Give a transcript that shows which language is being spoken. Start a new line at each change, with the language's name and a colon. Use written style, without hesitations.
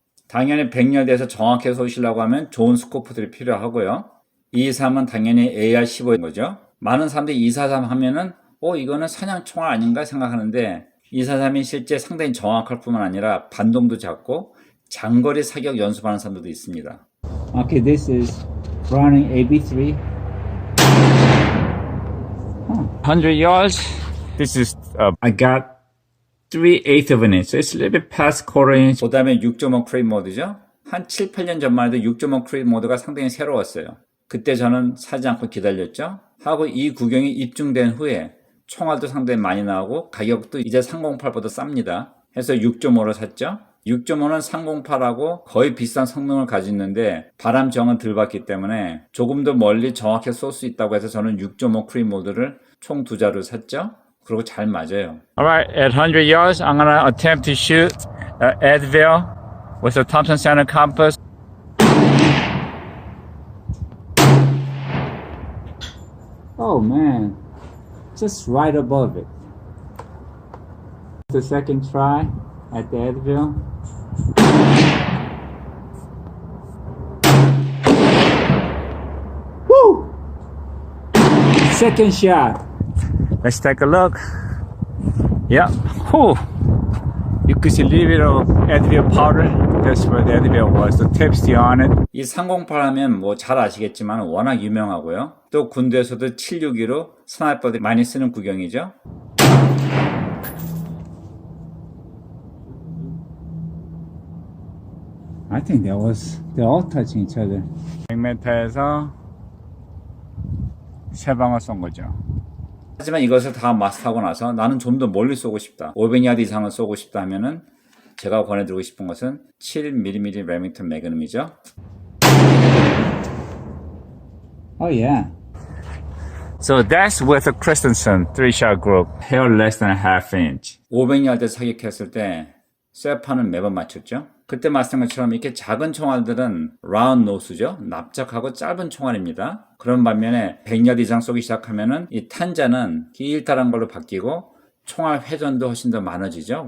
Korean: 당연히 100야드에서 정확하게 쏘시려고 하면 좋은 스코프들이 필요하고요. 223은 당연히 AR-15인 거죠. 많은 사람들이 243 하면은 이거는 사냥 총알 아닌가 생각하는데 243이 실제 상당히 정확할 뿐만 아니라 반동도 작고 장거리 사격 연습하는 사람들도 있습니다.
English: Okay, this is Browning AB3. 100 yards. This is I got 3/8 of an inch. So it's a little bit past quarter inch.
Korean: 그 다음에 6.5 크레이 모드죠. 한 7, 8년 전만 해도 6.5 크레이 모드가 상당히 새로웠어요. 그때 저는 사지 않고 기다렸죠. 하고 이 구경이 입증된 후에 총알도 상당히 많이 나오고 가격도 이제 308보다 쌉니다. 해서 6.5로 샀죠. 6.5는 308하고 거의 비슷한 성능을 가지고 있는데 바람 저항은 덜 받기 때문에 조금 더 멀리 정확하게 쏠 수 있다고 해서 저는 6.5 크리 모드를 총 2자루 샀죠. 그리고 잘 맞아요.
English: Alright, at 100 yards, I'm gonna attempt to shoot Advil with a Thompson Center compass. Oh man, just right above it. The second try at the Advil. Woo! Second shot. Let's take a look. Yeah. Whew. You could see a little bit of Advil powder. That's where the Advil was. The tipsy on it.
Korean: 이 308 하면 뭐 잘 아시겠지만 워낙 유명하고요. 또 군대에서도 762로 스나이퍼들이 많이 쓰는 구경이죠.
English: I think that was they're all touching each other.
Korean: 100m에서 3방을 쏜 거죠. 하지만 이것을 다 마스터하고 나서 나는 좀 더 멀리 쏘고 싶다. 500야드 이상을 쏘고 싶다 하면은 제가 권해드리고 싶은 것은 7mm 레밍턴 매그넘이죠.
English: Oh yeah. So that's with a Christensen 3-shot group, hair less than a half inch.
Korean: 500야드 사격했을 때 쇠판을 매번 맞췄죠. 그때 말씀한 것처럼 이렇게 작은 총알들은 라운드 노스죠. 납작하고 짧은 총알입니다. 그런 반면에 100야드 이상 쏘기 시작하면은 이 탄자는 길다란 걸로 바뀌고 총알 회전도 훨씬 더 많아지죠.